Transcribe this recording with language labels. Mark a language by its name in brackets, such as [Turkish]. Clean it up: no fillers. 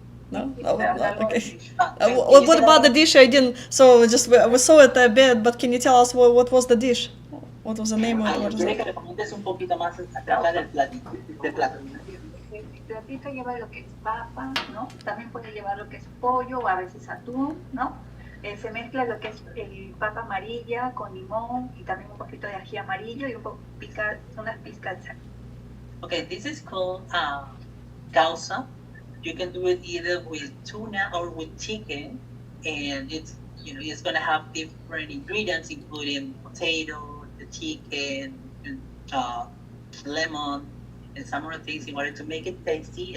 [English] No? Oh, okay. What about the dish? I didn't. So just we saw it a bit, but can you tell us what was the dish? What was the name of it? What is [Spanish] Quiero [English] it? [Spanish] que le comentes un poquito más acerca del plato. El platito lleva lo que es papa, ¿no? También puede llevar lo que es pollo o a veces atún, ¿no? Se mezcla lo que es papa amarilla con limón y también un poquito de ají amarillo y unas pizcas de sal. [English] Okay, this is called causa. You can do it either with tuna or with chicken, and it's gonna have different ingredients, including potato, the chicken, and, lemon, and some other things in order to make it tasty.